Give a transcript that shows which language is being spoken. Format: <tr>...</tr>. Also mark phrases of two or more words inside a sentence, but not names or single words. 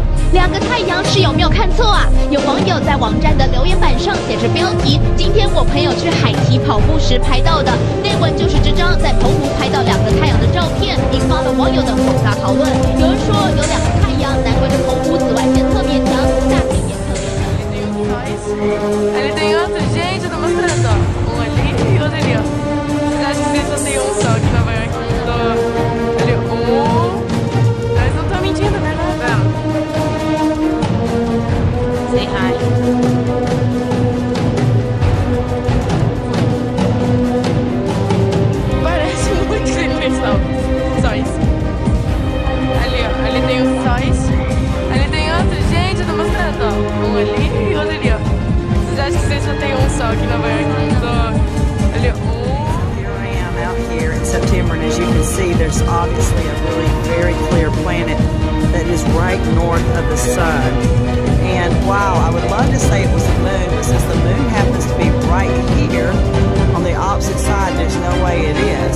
<zh>两个太阳是有没有看错啊？有网友在网站的留言板上写着标题：今天我朋友去海堤跑步时拍到的。内文就是这张在澎湖拍到两个太阳的照片，引发了网友的复杂讨论。有人说有两个太阳，难怪这澎湖紫外线特别强，夏天也特别强。</zh> <pt>Ali tem outro, gente, eu tô mostrando, ó. Um ali e outro ali, ó. Vocês acham que só tem um só aqui em Nova York? Ali, Mas não tô mentindo, né?</pt> <en>Say hi.</en> <pt>Parece muito pessoal. Sóis. Ali, ó. Ali tem os sóis. Ali tem outro, gente, eu tô mostrando, ó. Um ali e outro ali, ó. Vocês acham que vocês só tem um só aqui em Nova York? Ali,</pt> <en>Here I am out here in September, and as you can see, there's obviously a really very clear planet that is right north of the sun. And wow, I would love to say it was the moon, but since the moon happens to be right here on the opposite side, there's no way it is.</en>